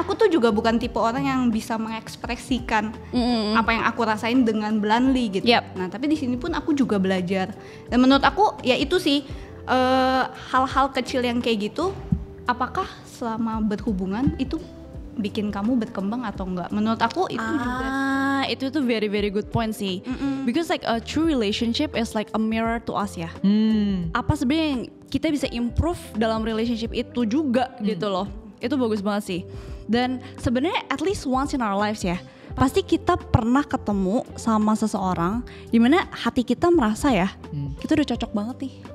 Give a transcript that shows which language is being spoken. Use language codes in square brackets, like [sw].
[id] Aku tuh juga bukan tipe orang yang bisa mengekspresikan apa yang aku rasain dengan bluntly gitu. Nah tapi di sini pun aku juga belajar. Dan menurut aku ya itu sih hal-hal kecil yang kayak gitu. Apakah selama berhubungan itu bikin kamu berkembang atau enggak? Menurut aku itu juga. Itu tuh [en] very very good point sih. Because like a true relationship is like a mirror to us ya. [id] Apa sebenarnya yang kita bisa improve dalam relationship itu juga gitu loh. Itu bagus banget sih. Dan sebenarnya [en] at least once in our lives [id] ya, pasti kita pernah ketemu sama seseorang dimana hati kita merasa ya, kita udah cocok banget nih.